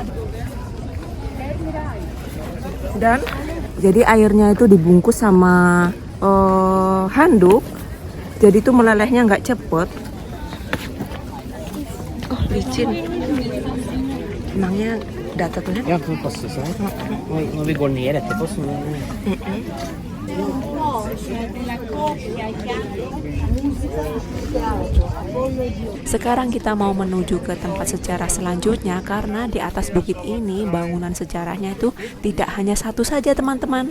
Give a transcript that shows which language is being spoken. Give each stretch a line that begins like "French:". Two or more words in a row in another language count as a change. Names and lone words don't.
Indonesian: Dan jadi airnya itu dibungkus sama handuk. Jadi itu melelehnya nggak cepet. Oh, licin. Emangnya data tuh ya?
Norwegian: Ja, for å passe seg. Når vi går ned etterpå, så
Indonesian: Sekarang kita mau menuju ke tempat sejarah selanjutnya, karena di atas bukit ini bangunan sejarahnya itu tidak hanya satu saja, teman-teman.